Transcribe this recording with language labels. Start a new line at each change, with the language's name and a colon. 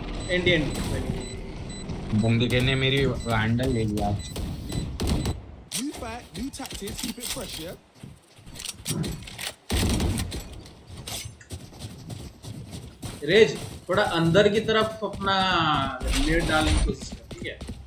Hindi: Anti anti Bundi ने मेरी handle ले लिया।
English: New fight, new tactics, keep it fresh, yeah?
Hindi: Raise थोड़ा अंदर की तरफ अपना ग्रेनेड डालने की कोशिश कर, ठीक है?